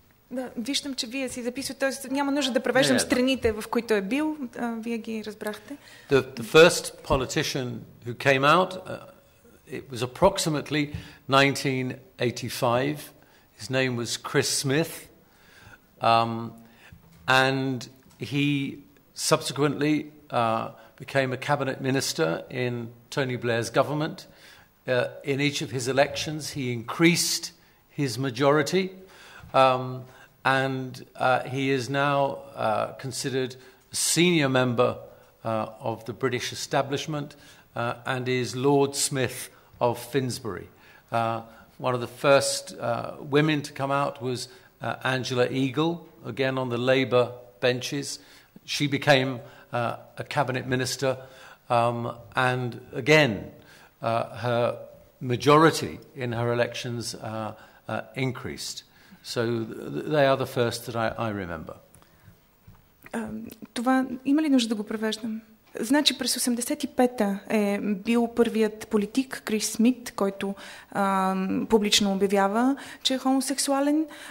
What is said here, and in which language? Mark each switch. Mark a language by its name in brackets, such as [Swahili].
[Bulgarian] Да, виждам, че вие си записвате, т.е. няма нужда да превеждам страните, в които е бил, вие ги разбрахте. [English] The first politician who came out, it was approximately 1985. His name was Chris Smith, and he subsequently became a cabinet minister in Tony Blair's government. In each of his elections, he increased his majority, and he is now considered a senior member of the British establishment and is Lord Smith of Finsbury. One of the first women to come out was Angela Eagle, again on the Labour benches. She became a cabinet minister, and again her majority in her elections increased. So they are the first that I remember. [Bulgarian] Това има ли нужда да го превеждам? Значи през 85-та е бил първият политик Крис Смит, който публично обявява, че е хомосексуален.